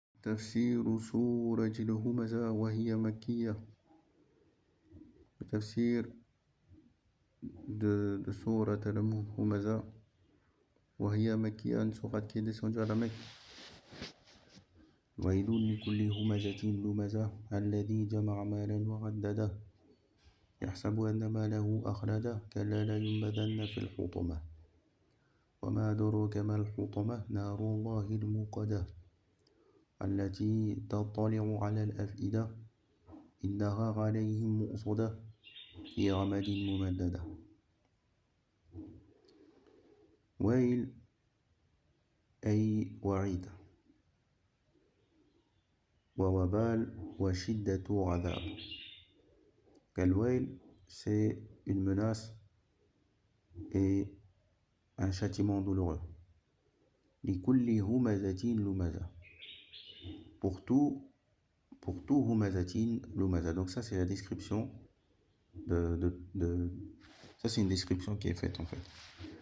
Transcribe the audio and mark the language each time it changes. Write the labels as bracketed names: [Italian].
[Arabic] تفسير سورة الهمزة وهي مكية. [French] Le tafsir de Surat al-Humaza, [Arabic] وهي مكية, [French] une sourate qui est descendue à la Mecque. [Arabic] ويل لكل همزة لمزة الذي جمع مالا وعدده يحسب أن ماله أخلده كلا لينبذن في الحطمة وما أدراك ما الحطمة نار الله الموقدة التي تطلع على الأفئدة إنها عليهم مؤصدة في غمد ممددة. ويل أي وعيد، ووبال وشدة عذاب. [French] Al-Wail, c'est une menace et un châtiment douloureux. [Arabic] Likulli humazatin lumaza. [French] Pour tout [Arabic] humazatin lumaza. [French] Donc ça, c'est la description ça, c'est une description qui est faite en fait.